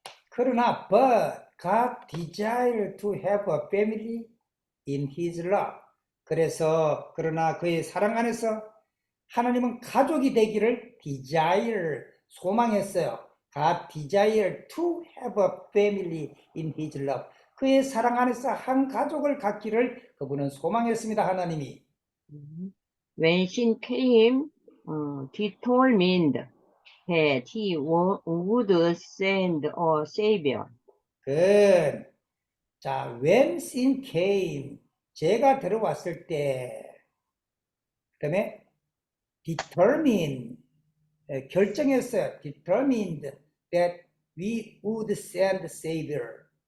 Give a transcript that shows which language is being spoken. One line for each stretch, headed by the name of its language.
English: 그러나 but God desired to have a family in His love.
Korean: 그러나 그의 사랑 안에서 하나님은 가족이 되기를 소망했어요.
English: God desired to have a family in His love.
Korean: 그의 사랑 안에서 한 가족을 갖기를 그분은 소망했습니다. 하나님이.
English: When sin came, determined that He would send a Savior.
Korean: 자,
English: when sin came,
Korean: 죄가 들어왔을 때, 그 다음에 determined, 결정했어요.
English: determined that we would send Savior.